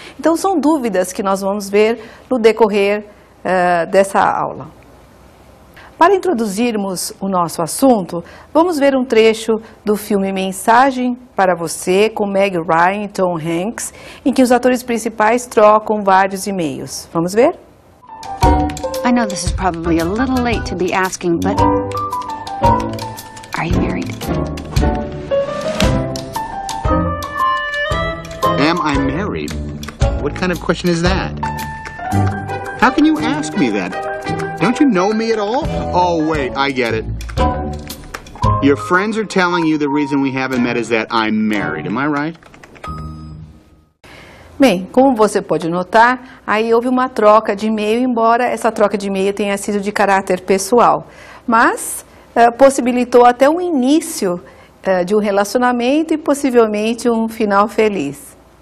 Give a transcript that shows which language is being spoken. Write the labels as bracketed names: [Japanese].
[Portuguese] Então, são dúvidas que nós vamos ver no decorrer dessa aula. Para introduzirmos o nosso assunto, vamos ver um trecho do filme Mensagem para Você, com Meg Ryan e Tom Hanks, em que os atores principais trocam vários e-mails. Vamos ver? [English] I know this is probably a little late to be asking, but are you married? Am I married? What kind of question is that? How can you ask me that? Don't you know me at all? Oh, wait, I get it. Your friends are telling you the reason we haven't met is that I'm married. Am I right? [Portuguese] Bem, como você pode notar, aí houve uma troca de e-mail, embora essa troca de e-mail tenha sido de caráter pessoal, mas possibilitou até um início de um relacionamento e possivelmente um final feliz.